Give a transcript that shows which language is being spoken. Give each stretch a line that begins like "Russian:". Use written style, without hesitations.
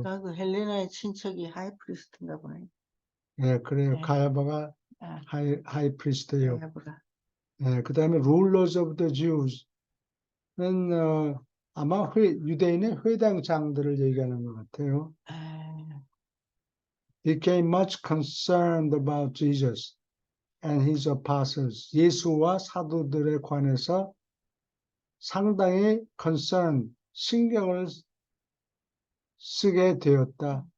Korean: 아까 그 헬레나의 친척이 하이 프리스트인가 보네. 그래요. 가야바가 하이 프리스트예요. 그 다음에
English: rulers of the Jews
Korean: 는 아마 유대인의 회당장들을 얘기하는 것 같아요.
English: Became much concerned about Jesus and his apostles.
Korean: 예수와 사도들에 관해서 상당히 concern, 신경을 쓰게 되었다.